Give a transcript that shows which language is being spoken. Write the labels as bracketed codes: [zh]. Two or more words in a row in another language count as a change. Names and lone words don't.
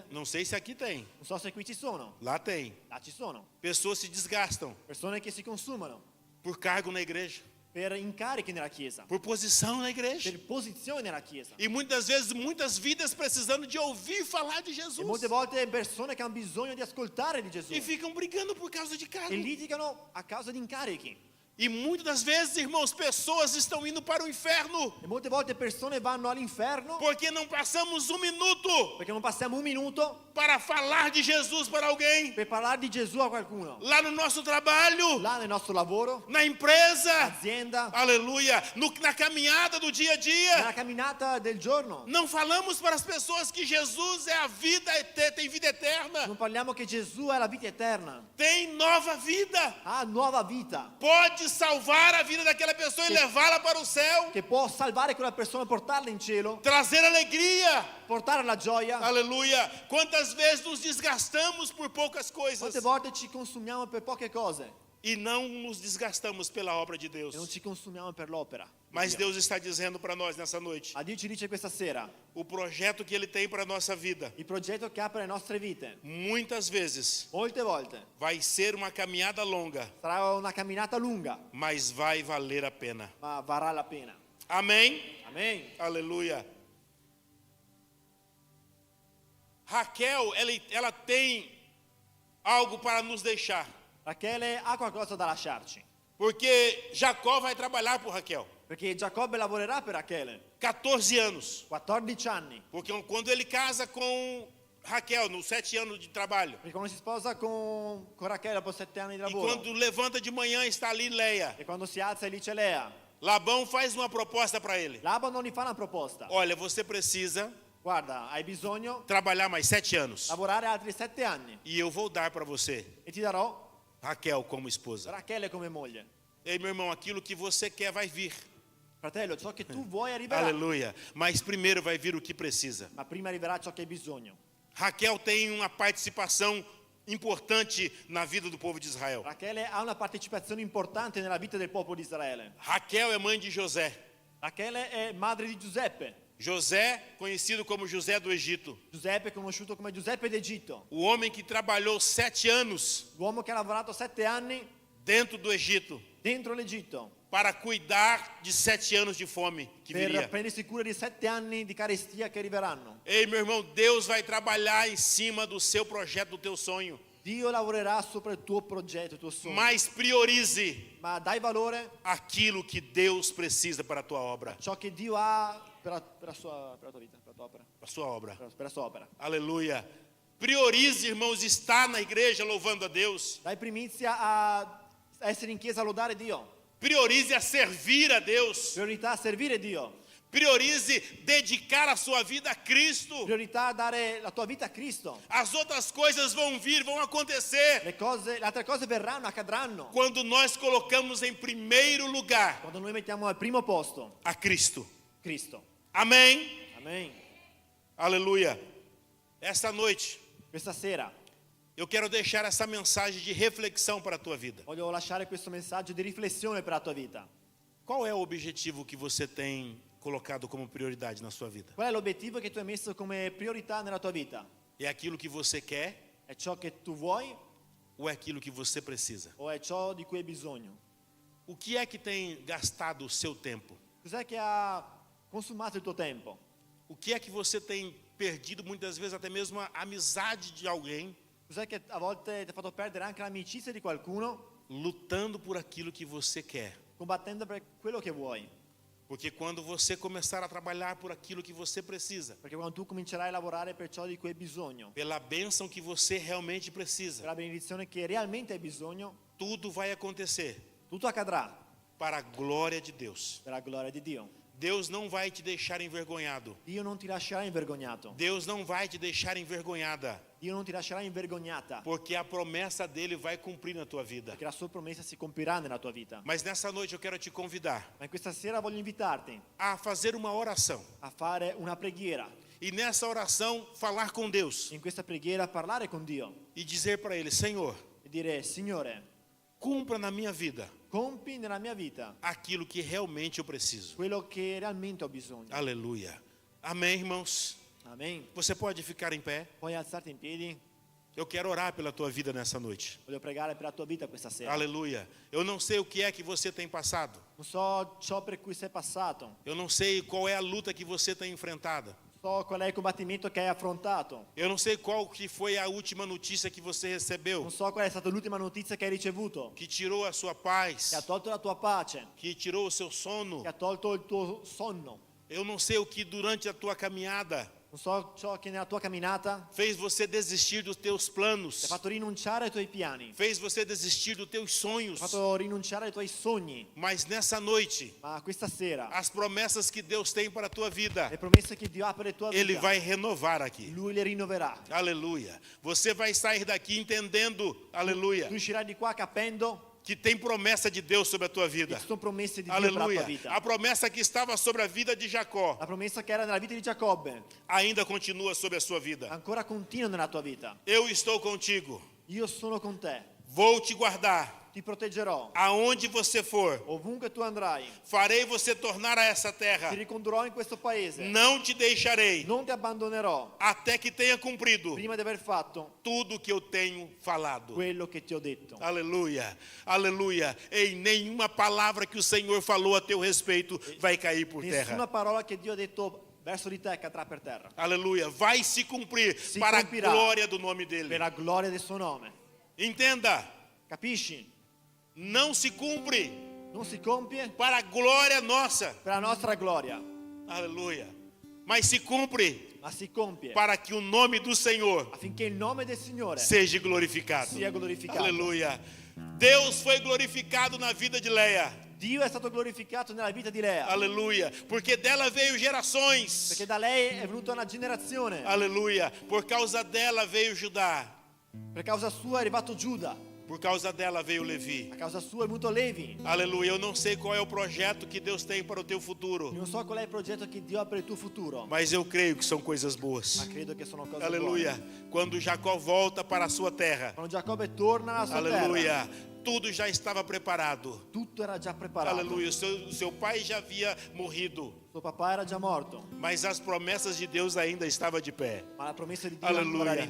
[pt] Não sei se aqui tem. [it] Non so se qui ci sono. [pt] Lá tem. [it] Là ci sono. [pt] Pessoas se desgastam [it] Persone che si consumano [pt] por cargo na igreja, [it] per incarichi nella chiesa, [pt] por posição na igreja. [it] per posizione nella chiesa. [pt] E muitas vezes, muitas vidas precisando de ouvir falar de [it] E [pt] Jesus. [it] molte volte persone che hanno bisogno di ascoltare di Gesù [pt] E ficam brigando por causa de cargo. [it] e litigano a causa di incarichi. [pt] E muitas das vezes, irmãos, pessoas estão indo para o inferno [it] E molte volte persone vanno all'inferno [pt] porque não passamos um minuto [it] perché non passiamo un minuto [pt] para falar de Jesus para alguém. [it] per parlare di Gesù a qualcuno. [pt] Lá no nosso trabalho, [it] Là nel nostro lavoro, [pt] na empresa, [it] azienda, [pt] aleluia, na caminhada do dia a dia. [it] nella camminata del giorno. [pt] Não falamos para as pessoas que Jesus é a vida, tem vida eterna, [it] Non parliamo che Gesù è la vita eterna, [pt] tem nova vida, [it] ha nuova vita, [pt] pode salvar a vida daquela pessoa e levá-la para o céu, [it] che può salvare quella persona, portarla in cielo, [pt] trazer alegria, [it] portare la gioia. [pt] aleluia. Quantas vezes nos desgastamos por poucas coisas [it] Molte volte ci consumiamo per poche cose [pt] e não nos desgastamos pela obra de Deus. [it] e non ci consumiamo per l'opera. di [pt] Mas [it] Dio. [pt] Deus está dizendo para nós nessa noite, [it] Ma Dio ci dice questa sera, [pt] o projeto que Ele tem para a nossa vida, [it] il progetto che ha per le nostre vite, [pt] muitas vezes [it] molte volte [pt] vai ser uma caminhada longa, [it] sarà una camminata lunga, [pt] mas vai valer a pena. [it] ma varrà la pena. [pt] Amém? [it] Amen. [pt] Aleluia. Raquel, ela tem algo para nos deixar, [it] Rachele ha qualcosa da lasciarci, [pt] porque Jacó vai trabalhar por Raquel, [it] perché Giacobbe lavorerà per Rachele [pt] 14 anos, [it] 14 anni, [pt] porque quando ele casa com Raquel, nos 7 anos de trabalho, [it] perché quando si sposa con Rachele dopo 7 anni di [pt] e [it] lavoro [pt] quando levanta de manhã está ali Leia, [it] e quando si alza e lì c'è Lea, [pt] Labão faz uma proposta para ele: [it] Laban non gli fa una proposta, [pt] olha, você precisa [it] guarda, hai bisogno [pt] trabalhar mais 7 anos, [it] lavorare altri 7 anni [pt] e eu vou dar para você [it] e ti darò [pt] Raquel como esposa. [it] Rachele come moglie. [pt] Ei, meu irmão, aquilo que você quer vai vir, [it] Fratello, ciò che tu vuoi arriverà, [pt] aleluia, mas primeiro vai vir o que precisa. [it] ma prima arriverà ciò che hai bisogno. [pt] Raquel tem uma participação importante na vida do povo de Israel. [it] Rachele ha una partecipazione importante nella vita del popolo di Israele. [pt] Raquel é mãe de José. [it] Rachele è madre di Giuseppe. [pt] José, conhecido como José do Egito, [it] Giuseppe è conosciuto come Giuseppe d'Egitto, [pt] o homem que trabalhou 7 anos [it] l'uomo che ha lavorato 7 anni [pt] dentro do Egito, [it] dentro l'Egitto [pt] para cuidar de 7 anos de fome que [it] per [pt] viria. [it] prendersi cura di 7 anni di carestia che arriveranno. [pt] Ei, meu irmão, Deus vai trabalhar em cima do seu projeto, do teu sonho. [it] Dio lavorerà sopra il tuo progetto, il tuo sogno. [pt] Mas priorize [it] Ma dai valore [pt] aquilo que Deus precisa para a tua obra. [it] a ciò che Dio ha per la tua vita, per la tua opera, [pt] A sua obra. [it] per la sua opera. [pt] Aleluia. Priorize, irmãos, estar na igreja louvando a Deus. [it] Dai primizia a essere in chiesa a lodare Dio. [pt] Priorize a servir a Deus. [it] Priorità a servire Dio. [pt] Priorize dedicar a sua vida a Cristo. [it] Priorità a dare la tua vita a Cristo. [pt] As outras coisas vão vir, vão acontecer. [it] Le altre cose verranno, accadranno. [pt] Quando nós colocamos em primeiro lugar [it] Quando noi mettiamo al primo posto [pt] a Cristo. [it] Cristo. [pt] Amém? [it] Amen. [pt] Aleluia. Esta noite, [it] Questa sera [pt] eu quero deixar essa mensagem de reflexão para a tua vida. [it] voglio lasciare questo messaggio di riflessione per la tua vita. [pt] Qual é o objetivo que você tem colocado como prioridade na sua vida? [it] Qual è l'obiettivo che tu hai messo come priorità nella tua vita? [pt] É aquilo que você quer [it] È ciò che tu vuoi [pt] ou é aquilo que você precisa? [it] o è ciò di cui hai bisogno? [pt] O que é que tem gastado o seu tempo? [it] Cos'è che ha consumato il tuo tempo? [pt] O que é que você tem perdido muitas vezes até mesmo a amizade de alguém, [it] Cos'è che a volte ti ha fatto perdere anche l'amicizia di qualcuno [pt] lutando por aquilo que você quer? [it] combattendo per quello che vuoi? [pt] Porque quando você começar a trabalhar por aquilo que você precisa, [it] Perché quando tu comincerai a lavorare per ciò di cui hai bisogno, [pt] pela bênção que você realmente [it] per [pt] precisa, [it] la benedizione che realmente hai bisogno, [pt] tudo vai acontecer [it] tutto accadrà [pt] para a glória de Deus. [it] per la gloria di Dio. [pt] Deus não vai te deixar envergonhado. [it] Dio non ti lascerà invergognato. [pt] Deus não vai te deixar envergonhada, [it] Dio non ti lascerà invergognata, [pt] porque a promessa dele vai cumprir na tua vida. [it] perché la sua promessa si compirà nella tua vita. [pt] Mas nessa noite eu quero te convidar [it] Ma in questa sera voglio invitarti [pt] a fazer uma oração. [it] a fare una preghiera. [pt] E nessa oração falar com Deus [it] In questa preghiera parlare con Dio [pt] e dizer para ele: Senhor, [it] e dire: Signore, [pt] cumpra na minha vida [it] compi nella mia vita [pt] aquilo que realmente eu preciso. [it] quello che realmente ho bisogno. [pt] Aleluia. Amém, irmãos? [it] Amen. [pt] Você pode ficar em pé? [it] Puoi alzarti in piedi? [pt] Eu quero orar pela tua vida nessa noite. [it] Voglio pregare per la tua vita questa sera. [pt] Aleluia. [it] Eu não sei o que é que você tem passado. [pt] Non so ciò per cui sei passato. [it] Eu não sei qual é a luta que você tem enfrentado. [pt] So qual è il combattimento che hai affrontato. [it] Eu não sei qual que foi a última notícia que você recebeu, [pt] Non so qual è stata l'ultima notizia che hai ricevuto, [it] que tirou a sua paz, [pt] che ha tolto la tua pace, [it] que tirou o seu sono. [pt] che ha tolto il tuo sonno. [it] Eu não sei o que durante a tua caminhada [pt] Non so ciò che nella tua camminata [it] fez você desistir dos teus [pt] ti [it] planos, [pt] ha fatto rinunciare ai tuoi piani, [it] fez você desistir dos teus [pt] ti [it] sonhos. [pt] ha fatto rinunciare ai tuoi sogni. [it] Mas nessa noite, [pt] Ma questa sera, [it] as promessas que Deus tem para a tua vida, [pt] le promesse che Dio ha per la tua [it] Ele [pt] vita, [it] vai renovar aqui. [pt] Lui le rinnoverà. [it] Aleluia. [pt] Você vai sair daqui entendendo, aleluia, [it] Tu uscirai di qua capendo [pt] que tem promessa de Deus sobre a tua [it] che [pt] vida. [it] ci sono promesse di Dio per la tua [pt] Aleluia. [it] vita. [pt] A promessa que estava sobre a vida de Jacó [it] La promessa che era nella vita di Giacobbe [pt] ainda continua sobre a sua vida. [it] ancora continua nella tua vita. [pt] Eu estou contigo. [it] Io sono con te, [pt] Vou te guardar. [it] ti proteggerò. [pt] Aonde você for, [it] Ovunque tu andrai, [pt] farei você tornar a essa [it] ti [pt] terra. [it] ricondurrò in questo paese. [pt] Não te deixarei [it] Non ti abbandonerò [pt] até que tenha cumprido [it] prima di aver fatto [pt] tudo que eu tenho falado. [it] quello che ti ho detto. [pt] Aleluia, aleluia. Em nenhuma palavra que o Senhor falou a teu respeito vai cair por [it] Nessuna [pt] terra. [it] parola che Dio ha detto verso di te cadrà per terra. [pt] Aleluia, vai se cumprir [it] Se [pt] para a [it] cumprirá. [pt] glória do nome [it] Per [pt] dele. [it] la gloria del suo nome. [pt] Entenda, [it] Capisci? [pt] não se cumpre [it] Non si compie [pt] para a glória nossa. [it] per la nostra gloria, [pt] Aleluia. Mas se cumpre [it] ma si compie [pt] para que o nome do Senhor [it] affinché il nome del Signore [pt] seja glorificado. [it] sia glorificato. [pt] Aleluia. Deus foi glorificado na vida de Leia. [it] Dio è stato glorificato nella vita di Lea, [pt] Aleluia. Porque dela veio gerações. [it] perché da lei è venuta una generazione. [pt] Aleluia. Por causa dela veio Judá. [it] Per causa sua è arrivato Giuda, [pt] Por causa dela veio Levi. [it] a causa sua è venuto Levi. [pt] Aleluia. Eu não sei qual é o projeto que Deus tem para o teu futuro, [it] Non so qual è il progetto che Dio ha per il tuo futuro, [pt] mas eu creio que são coisas [it] ma [pt] boas. [it] credo che sono cose [pt] Aleluia. [it] buone. [pt] Quando Jacó volta para a sua terra, [it] Quando Giacobbe torna alla sua terra, [pt] aleluia, tudo já estava preparado. [it] Tutto era già preparato. [pt] Aleluia. O seu pai já havia morrido, [it] Suo papà era già morto, [pt] mas as promessas de Deus ainda estavam de pé. [it] ma la promessa di Dio ancora era